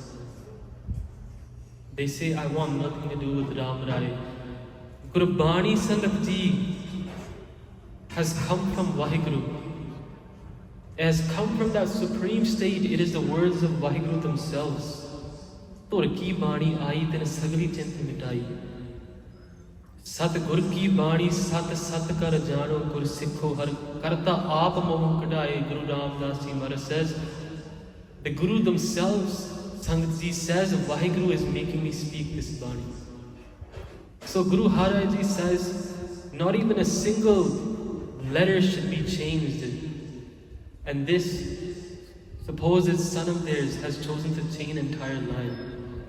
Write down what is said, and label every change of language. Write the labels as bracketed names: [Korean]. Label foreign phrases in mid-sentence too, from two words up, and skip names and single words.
[English] They say, I want nothing to do with Ram Rai. Gurbani, [Punjabi] ਸੰਗਤ ਜੀ, [English] has come from Waheguru. It has come from that supreme state. It is the words of Waheguru themselves. [Punjabi] ਧੁਰ ਕੀ ਬਾਣੀ ਆਈ ਤਿਨਿ ਸਗਲੀ ਚਿੰਤ ਮਿਟਾਈ. ਸਤਿ ਗੁਰ ਕੀ ਬਾਣੀ ਸਤਿ ਸਤਿ ਕਰਿ ਜਾਣਹੁ ਗੁਰ ਸਿਖਹੁ ਹਰਿ ਕਰਤਾ ਆਪਿ ਮੁਹਹੁ ਕਢਾਏ. [English] Guru Ramdas Ji Maharaj says, the Guru themselves, [Punjabi] ਸੰਗਤ ਜੀ [English] says, Waheguru is making me speak this bani. So Guru Har Rai Ji says, not even a single letter should be changed. And this supposed son of theirs has chosen to change an entire line.